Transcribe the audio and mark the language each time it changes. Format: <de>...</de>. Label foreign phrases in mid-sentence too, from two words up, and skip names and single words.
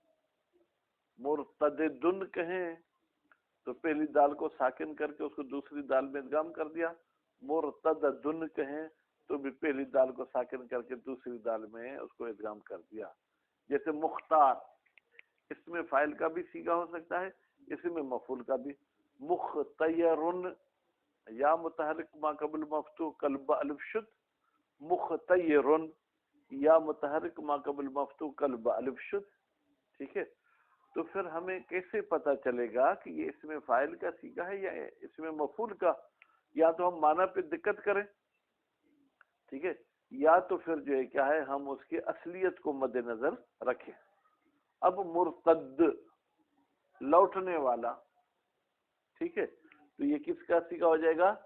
<ur>مرتدن کہیں تو پہلی دال کو ساکن کر کے اس کو دوسری دال میں ادغام کر دیا، مرتدن کہیں تو بھی پہلی دال کو ساکن کر کے دوسری دال میں اس کو ادغام کر دیا۔ جیسے مختار، اس میں فاعل کا بھی صیغہ ہو سکتا ہے، اس میں مفعول کا بھی۔</ur> <fa>مختیرن، یا متحرک ما قبل مفتوح قلب الف شد، مختیرن یا متحرک ما قبل مفتوح قلب الف شد۔</fa> <ur>ٹھیک ہے، تو پھر ہمیں کیسے پتا چلے گا کہ یہ اس میں فاعل کا صیغہ ہے یا اس میں مفعول کا؟ یا تو ہم معنی پہ دقت کریں، ٹھیک ہے، یا تو پھر جو ہے کیا ہے ہم اس کی اصلیت کو مد نظر رکھیں۔ اب مرتد لوٹنے والا، ٹھیک ہے، تو یہ کس کا صیغہ ہو جائے گا؟</ur>